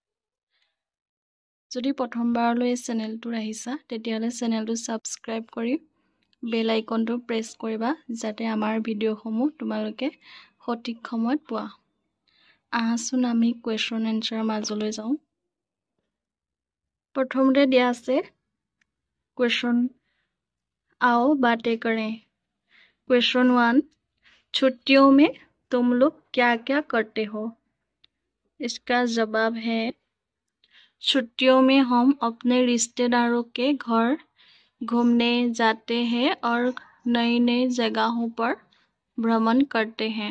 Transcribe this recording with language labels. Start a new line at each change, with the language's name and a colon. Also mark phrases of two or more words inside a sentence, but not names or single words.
Assamese: যদি প্ৰথমবাৰলৈ এই চেনেলটোত আহিছা তেতিয়াহ'লে চেনেলটো ছাবস্ক্ৰাইব কৰি
English: bell iconটো
Assamese: প্ৰেছ কৰিবা যাতে আমাৰ ভিডিঅ'সমূহ তোমালোকে সঠিক সময়ত পোৱা। আহাচোন আমি
English: question answerৰ
Assamese: মাজলৈ যাওঁ। প্ৰথমতে দিয়া আছে
Hindi: क्वेश्चन आओ बातें करें। क्वेश्चन 1 छुट्टियों में तुम लोग क्या क्या करते हो? इसका जवाब है छुट्टियों में हम अपने रिश्तेदारों के घर घूमने जाते हैं और नई नई जगहों पर भ्रमण करते हैं।